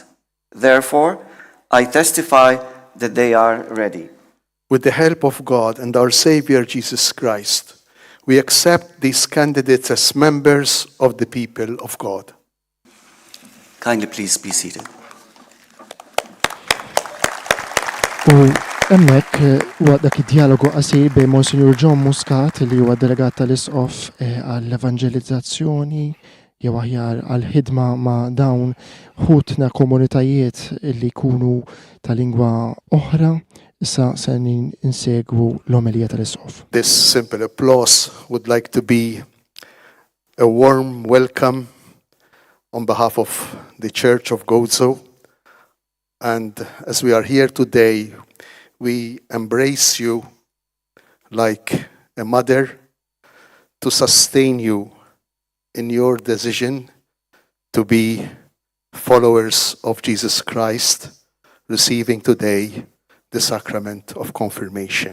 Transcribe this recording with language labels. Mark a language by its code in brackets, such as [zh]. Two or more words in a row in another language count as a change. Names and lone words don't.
[en] Therefore, I testify that they are ready. With the help of God and our Savior Jesus Christ, we accept these candidates as members of the people of God. Kindly please be seated. [mt] Hemmhekk huwa dak id-dialogu qasir bejn Monsignor John Muscat li huwa delegat tal-Isqof għall-evanġelizzazzjoni jew aħjar għall-ħidma ma' dawn ħutna komunitajiet li jkunu ta' lingwa oħra. Issa se insegwu l-omelija tal-Isqof. [en] This simple applause would like to be a warm welcome on behalf of the Church of Gozo. And as we are here today, we embrace you like a mother to sustain you in your decision to be followers of Jesus Christ, receiving today the sacrament of confirmation.